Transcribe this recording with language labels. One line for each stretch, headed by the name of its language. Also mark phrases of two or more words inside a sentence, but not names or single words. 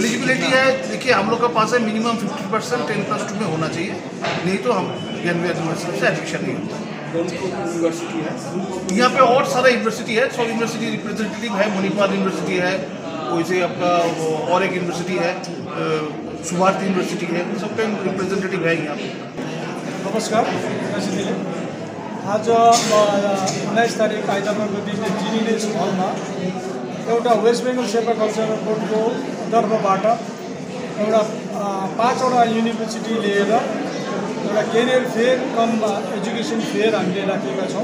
Hindi: एलिजिबिलिटी है, देखिए हम लोग का पास है मिनिमम 50% 10+2 में होना चाहिए, नहीं तो हम ज्ञान विहार यूनिवर्सिटी से एडमिशन नहीं होता। यूनिवर्सिटी है यहाँ पे और सारा यूनिवर्सिटी है, 100
English: university representative
Hindi: है। मणिपाल यूनिवर्सिटी है, वैसे आपका और एक यूनिवर्सिटी है, सुभारती यूनिवर्सिटी है, सबका रिप्रेजेंटेटिव है यहाँ पे।
Nepali: नमस्कार, आज 19 तारिक आइतबारको दिन जिनिनेस हलमा एउटा वेस्ट बेङ्गल सेवा कल्चरल बोर्डको तर्फबाट एउटा 5वटा युनिभर्सिटी लिएर एउटा
English: career fair cum education fair
Nepali: हामीले राखेका छौँ।